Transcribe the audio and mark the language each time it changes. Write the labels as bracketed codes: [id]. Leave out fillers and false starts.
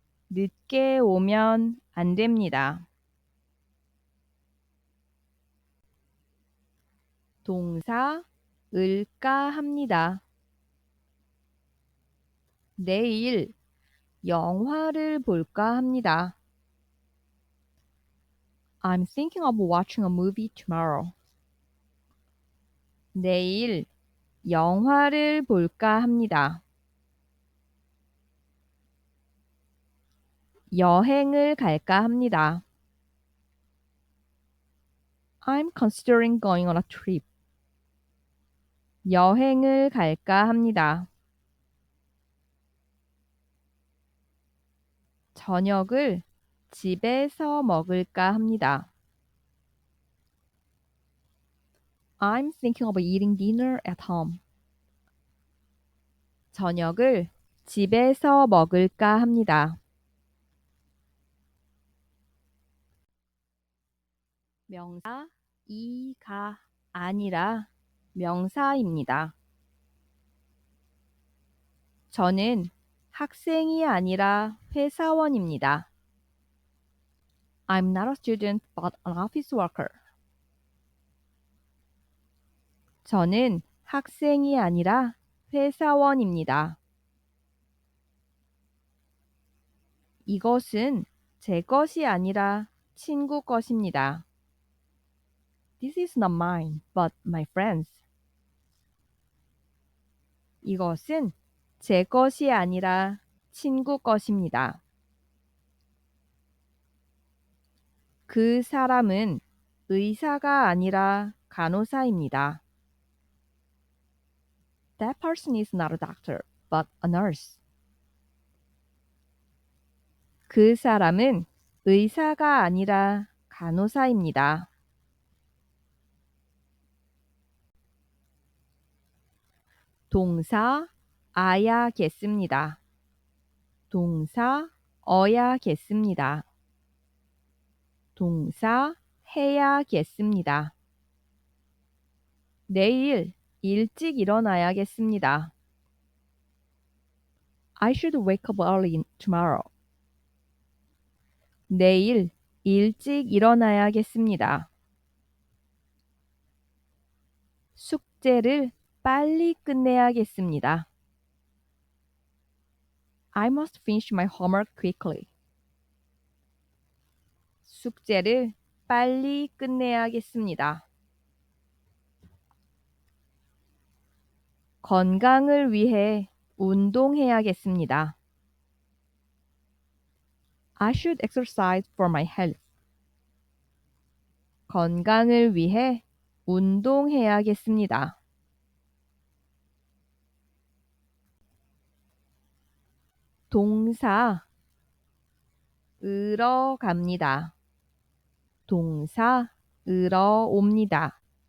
[ko] 늦게 오면 안 됩니다. 동사 을까 합니다. 내일 영화를 볼까 합니다. [en] I'm thinking of watching a movie tomorrow. [ko] 내일 영화를 볼까 합니다. 여행을 갈까 합니다. [en] I'm considering going on a trip. [ko] 여행을 갈까 합니다. 저녁을 집에서 먹을까 합니다. [en] I'm thinking of eating dinner at home. [ko] 저녁을 집에서 먹을까 합니다. 명사 이가 아니라 명사입니다. 저는 학생이 아니라 회사원입니다. [en] I'm not a student but an office worker. [ko] 저는 학생이 아니라 회사원입니다. 이것은 제 것이 아니라 친구 것입니다. [en] This is not mine, but my friend's. [ko] 이것은 제 것이 아니라 친구 것입니다. 그 사람은 의사가 아니라 간호사입니다. [en] That person is not a doctor, but a nurse. [ko] 그 사람은 의사가 아니라 간호사입니다. 동사 아야겠습니다. 동사 어야겠습니다. 동사 해야겠습니다. 내일 일찍 일어나야겠습니다. [en] I should wake up early tomorrow. [ko] 내일 일찍 일어나야겠습니다. 숙제를 빨리 끝내야겠습니다. [en] I must finish my homework quickly. [ko] 숙제를 빨리 끝내야겠습니다. 건강을 위해 운동해야겠습니다. [en] I should exercise for my health. [ko] 건강을 위해 운동해야겠습니다. 동사 으러 갑니다. 동사 으러 옵니다.